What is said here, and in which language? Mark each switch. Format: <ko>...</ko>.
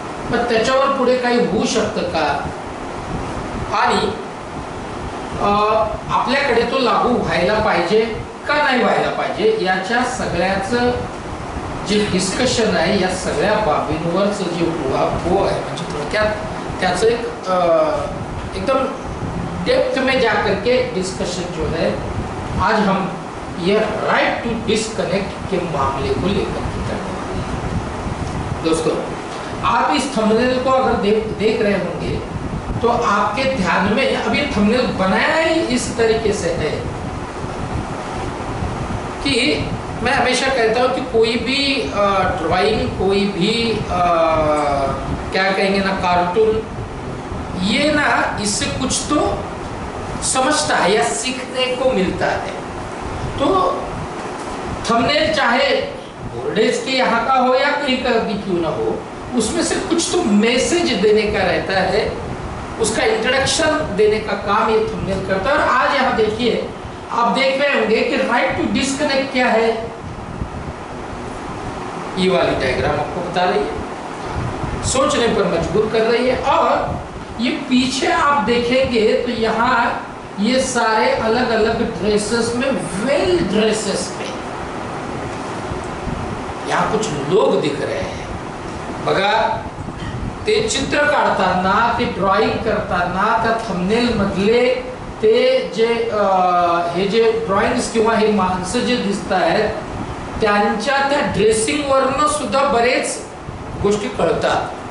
<mr>पण त्याच्यावर पुढे काही होऊ शकतं का, आणि आपल्याकडे तो लागू व्हायला पाहिजे का नाही व्हायला पाहिजे, याच्या सगळ्याचं जे डिस्कशन आहे, या सगळ्या बाबींवरचं जे उहापोह आहे, म्हणजे थोडक्यात त्याचं एक एकदम</mr> <hi>डेप्थ में जा करके डिस्कशन जो है आज हम ये राइट टू डिस्कनेक्ट के मामले को लेकर के करने वाले हैं. दोस्तों, आप इस थंबनेल को अगर देख रहे होंगे तो आपके ध्यान में अब ये थंबनेल बनाया ही इस तरीके से है कि मैं हमेशा कहता हूँ कि कोई भी ड्राइंग, कोई भी क्या कहेंगे ना, कार्टून, ये ना इससे कुछ तो समझता है या सीखने को मिलता है. तो थंबनेल चाहे बोर्डेज के यहाँ का हो या कहीं का भी क्यों ना हो, उसमें से कुछ तो मैसेज देने का रहता है, उसका इंट्रोडक्शन देने का काम ये थंबनेल करता है. और आज यहाँ देखिए, आप देख रहे होंगे कि राइट टू डिस्कनेक्ट क्या है. ये वाली डायग्राम आपको बता रही है, सोचने पर मजबूर कर रही है. और ये पीछे आप देखेंगे तो यहाँ ये सारे अलग अलग ड्रेसेस में, वेल ड्रेसेस में यहाँ कुछ लोग दिख रहे हैं.</hi> <mr>बघा, ते चित्र काढताना, ते ड्रॉइंग करताना, त्या थंबनेल मधले ते जे हे जे ड्रॉइंग्स किंवा हे माणसं जे दिसत आहेत, त्यांच्या त्या ड्रेसिंग वरनं सुद्धा बरेच गोष्टी कळतात.</mr>